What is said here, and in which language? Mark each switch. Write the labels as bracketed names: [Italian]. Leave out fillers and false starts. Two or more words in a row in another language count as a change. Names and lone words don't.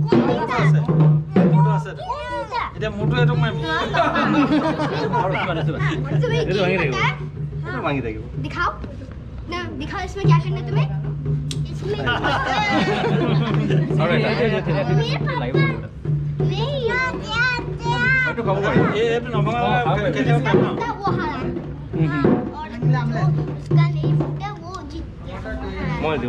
[Assamese] এতিয়া মোৰটো এইটো মাৰিম ভাঙি থাকিব [Hindi] दिखाओ ना दिखाओ इसमें क्या करना है तुम्हें इसमें नहीं यार [Assamese] এইটো খাব পাৰি এইটো নভঙা কেতিয়াও টাইম ন [Hindi] वो हारा और उसका नहीं फूटा वो जीत गया [Assamese] মই দিওঁ ন